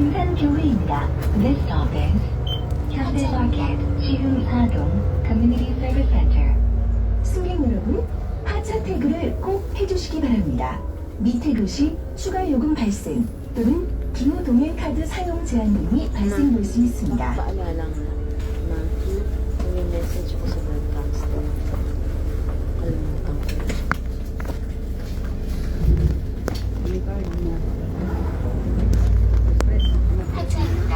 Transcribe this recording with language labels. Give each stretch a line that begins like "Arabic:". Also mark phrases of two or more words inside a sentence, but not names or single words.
Korean: 교회입니다.
English: This stop is 현대마켓 지흥사동 Community Service Center.
Korean: 승객 여러분, 하차 태그를 꼭 해주시기 바랍니다. 미태도 시 추가 요금 발생 또는 기후 동행 카드 사용 제한 등이 발생될 수 있습니다.
Filipino: Paalala nga, ma'am, yung message ko sa broadcaster. Kalimutan ko.
Korean: 하차입니다.